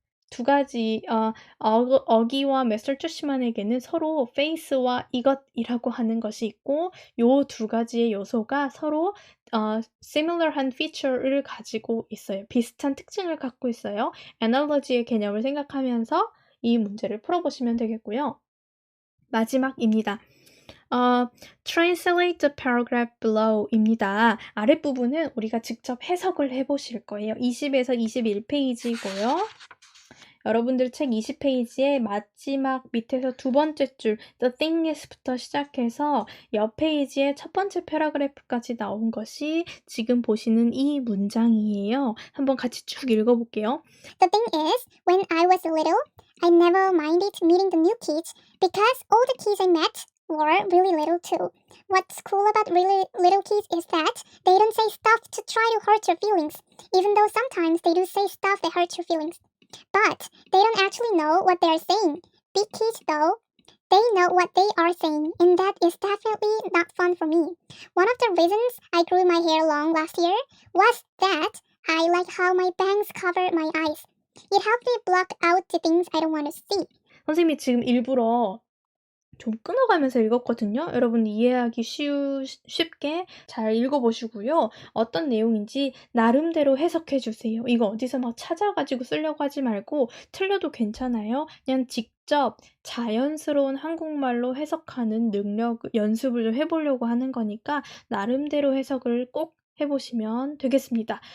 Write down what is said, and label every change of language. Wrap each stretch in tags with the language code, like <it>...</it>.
<ko>두 가지 어기와 미스터 투시만에게는 서로 face와 이것이라고 하는 것이 있고 요 두 가지의 요소가 서로 similar한 feature를 가지고 있어요. 비슷한 특징을 갖고 있어요. analogy의 개념을 생각하면서 이 문제를 풀어보시면 되겠고요. 마지막입니다.</ko> <en>Translate the paragraph below</en> <ko>입니다. 아랫부분은 우리가 직접 해석을 해보실 거예요. 20에서 21페이지고요. 여러분들 책 20페이지에 마지막 밑에서 두 번째 줄</ko> <en>The thing is</en> <ko>부터 시작해서 옆 페이지에 첫 번째 패러그래프까지 나온 것이 지금 보시는 이 문장이에요. 한번 같이 쭉 읽어볼게요.</ko> <en>The thing is, when I was little, I never minded meeting the new kids because all the kids I met were really little too. What's cool about really little kids is that they don't say stuff to try to hurt your feelings, even though sometimes they do say stuff that hurts your feelings. But they don't actually know what they are saying. Big kids, though, they know what they are saying, and that is definitely not fun for me. One of the reasons I grew my hair long last year was that I like how my bangs cover my eyes. It helped me block out the things I don't want to see.</en> <ko>선생님이 지금 일부러 좀 끊어가면서 읽었거든요. 여러분 이해하기 쉽게 잘 읽어보시고요. 어떤 내용인지 나름대로 해석해 주세요. 이거 어디서 막 찾아가지고 쓰려고 하지 말고 틀려도 괜찮아요. 그냥 직접 자연스러운 한국말로 해석하는 능력 연습을 좀 해보려고 하는 거니까 나름대로 해석을 꼭 해보시면 되겠습니다.</ko>